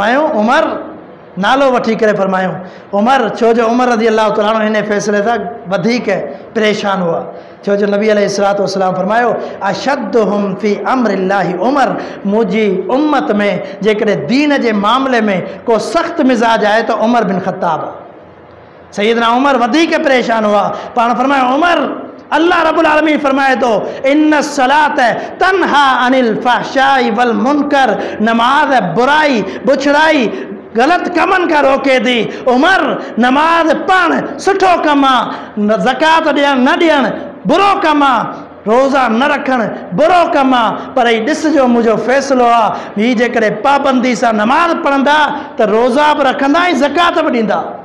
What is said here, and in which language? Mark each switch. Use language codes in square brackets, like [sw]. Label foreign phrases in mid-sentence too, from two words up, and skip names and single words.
[sd] पाण फरमायूं उमर, नालो वठी करे फरमायूं उमर, छो जो उमर [ar] رضي الله تعالى عنه [sd] हिन फ़ैसिले सां वधीक परेशान हुआ, छो जो नबी [ar] عليه الصلاة والسلام [sd] फरमायो [ar] أشدهم في أمر الله عمر, [sd] मुंहिंजी उम्मत में जेकॾहिं दीन जे मामले में को सख़्त मिज़ाज आहे त उमर बिन ख़त्ताब। सैयदना उमर वधीक परेशान हुआ, पाण फरमायो उमर, [ar] الله رب العالمين [sd] फरमाए तो [ar] إن الصلاة تنهى عن الفحشاء والمنكر, [sd] नमाज बुराई बुछड़ाई गलत कमन का रोके थी। उमर, नमाज पढ़ सुठो कम आहे, ज़कात ॾियणु न ॾियणु बुरो कम आहे, रोज़ा न रखणु बुरो कम आहे, पर ही ॾिसजो मुंहिंजो फ़ैसिलो आहे, हीअ जेकॾहिं पाबंदी सां नमाज़ पढ़ंदा त रोज़ा बि रखंदा ऐं ज़कात बि ॾींदा।